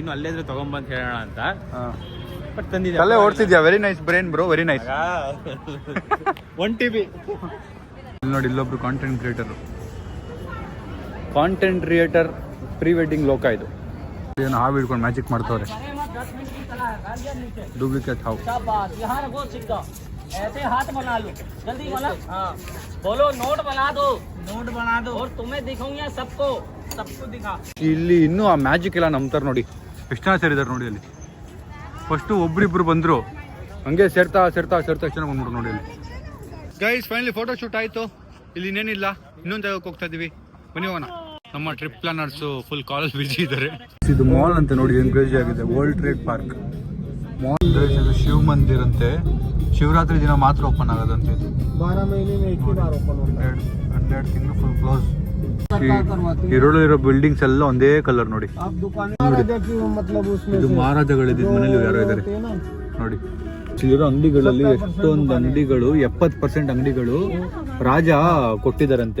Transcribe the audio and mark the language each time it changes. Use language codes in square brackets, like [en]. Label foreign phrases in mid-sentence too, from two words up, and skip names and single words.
[kn] ಇನ್ನು ಅಲ್ಲೇ ಇದ್ರೆ ತಗೊಂಬಂದ್ ಹೇಳೋಣ ಅಂತ, ಬಟ್ ತಂದಿದ್ದೆ. ಅಲ್ಲೇ ಓಡ್ತಿದ್ಯಾ? [en] very nice brain bro, very nice. [kn] 1 TB. ನೋಡಿ ಇಲ್ಲೊಬ್ರು [en] content creator pre wedding [kn] ಲೋಕ ಇದು. ಏನು ಹಾವು ಹಿಡ್ಕೊಂಡು ಮ್ಯಾಜಿಕ್ ಮಾಡ್ತವ್ರೆ. डुप्लीकेट हाउ [hi] यहाँ रखो सिक्का, ऐसे हाथ बना लो, जल्दी बना। हाँ बोलो, नोट बना दो और तुम्हें दिखाऊंगा सबको दिखा. [kn] ಇಲ್ಲಿ ಇನ್ನೂ ಆ ಮ್ಯಾಜಿಕ್ ಎಲ್ಲ ನಂಬ್ತಾರೆ ನೋಡಿ. ಎಷ್ಟು ಜನ ಸೇರಿದ್ದಾರೆ ನೋಡಿ. ಅಲ್ಲಿ ಫಸ್ಟು ಒಬ್ರಿಬ್ರು ಬಂದರು, ಹಂಗೆ ಸೇರ್ತಾ ಎಷ್ಟು ಜನ ಬಂದ್ಬಿಟ್ರು ನೋಡಿ. ಅಲ್ಲಿ [en] guys finally photo shoot [kn] ಆಯಿತು. ಇಲ್ಲಿ ಇನ್ನೇನಿಲ್ಲ, ಇನ್ನೊಂದು ಜಾಗಕ್ಕೆ ಹೋಗ್ತಾ ಇದೀವಿ, ಬನ್ನಿ ಹೋಗೋಣ. ನಮ್ಮ ಟ್ರಿಪ್ ಪ್ಲಾನರ್ಸು [en] full college busy [kn] ಇದ್ದಾರೆ. ಇದು ಮಾಲ್ ಅಂತ ನೋಡಿ, ಏನು ಕ್ರೇಜಿ ಆಗಿದೆ. ವರ್ಲ್ಡ್ ಟ್ರೇಡ್ ಪಾರ್ಕ್ ಮಾಲ್. ಇದು ಶಿವ ಮಂದಿರ್ ಅಂತೆ, ಶಿವರಾತ್ರಿ ದಿನ ಮಾತ್ರ ಓಪನ್ ಆಗೋದಂತೆ. [hi] 12 महीने में एक ही बार ओपन होता है. [kn] 12 ತಿಂಗಳು [en] full close. [kn] ಇರೋ ಬಿಲ್ಡಿಂಗ್ಸ್ ಎಲ್ಲ ಒಂದೇ ಕಲರ್ ನೋಡಿ. ಇದು ಮಹಾರಾಜಗಳಿದ್ದು ಮನೇಲಿ ಯಾರೋ ಇದ್ದಾರೆ ನೋಡಿ. ಇಲ್ಲಿರೋ ಅಂಗಡಿಗಳಲ್ಲಿ ಎಷ್ಟೊಂದು ಅಂಗಡಿಗಳು, 70% ಅಂಗಡಿಗಳು ರಾಜ ಕೊಟ್ಟಿದ್ದಾರಂತೆ.